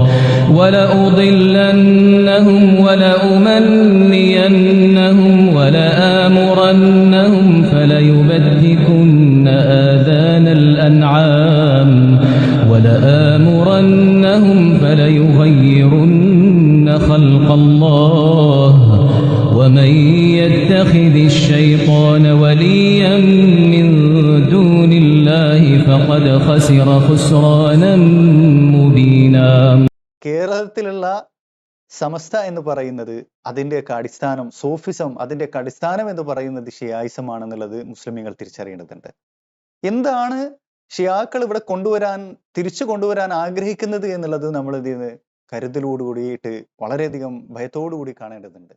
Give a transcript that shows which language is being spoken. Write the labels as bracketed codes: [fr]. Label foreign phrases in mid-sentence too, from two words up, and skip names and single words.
[ar] ولأضلنهم ولأمنينهم ولآمرنهم فليبتكن آذان الأنعام ولآمرنهم فليغيرن خلق الله ومن يتخذ الشيطان وليا من دون الله فقد خسر خسرانا مبينا. [ml] കേരളത്തിലുള്ള സമസ്ത എന്ന് പറയുന്നത് അതിൻ്റെയൊക്കെ അടിസ്ഥാനം സൂഫിസം, അതിൻ്റെയൊക്കെ അടിസ്ഥാനം എന്ന് പറയുന്നത് ഷിയായിസമാണെന്നുള്ളത് മുസ്ലിമീങ്ങൾ തിരിച്ചറിയേണ്ടതുണ്ട്. എന്താണ് ഷിയാക്കൾ ഇവിടെ തിരിച്ചു കൊണ്ടുവരാൻ ആഗ്രഹിക്കുന്നത് എന്നുള്ളത് നമ്മൾ ഇതിന് കരുതലോടുകൂടിയിട്ട് വളരെയധികം ഭയത്തോടുകൂടി കാണേണ്ടതുണ്ട്.